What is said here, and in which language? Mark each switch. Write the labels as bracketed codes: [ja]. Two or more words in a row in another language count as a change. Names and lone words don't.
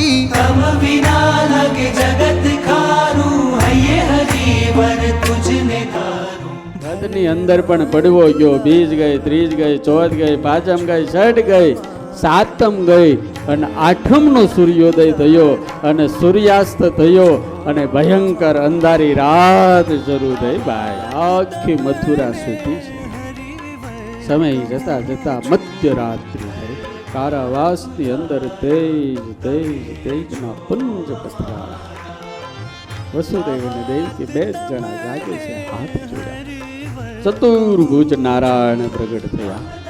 [gu] તમ બિના લગે જગત ખારૂ હયે હરિવર તુજને ધારૂ ઘરની અંદર પણ પડવો ગયો બીજ ગઈ ત્રીજ ગઈ ચોથ ગઈ પાંચમ ગઈ છઠ ગઈ સાતમ ગઈ અને આઠમનો સૂર્યોદય થયો અને સૂર્યાસ્ત થયો અને ભયંકર અંધારી રાત શરૂ થઈ ભાઈ આખી મથુરા સુધી છે સમય જતા જતા મધ્યરાત્રિ થઈ કારાવાસની અંદર તેજ તેજ તેજના પુંજ પથરાયા વસુદેવ અને દેવકી બે જણા જાગે છે હાથ જોડ્યા ચતુર્ભુજ નારાયણ પ્રગટ થયા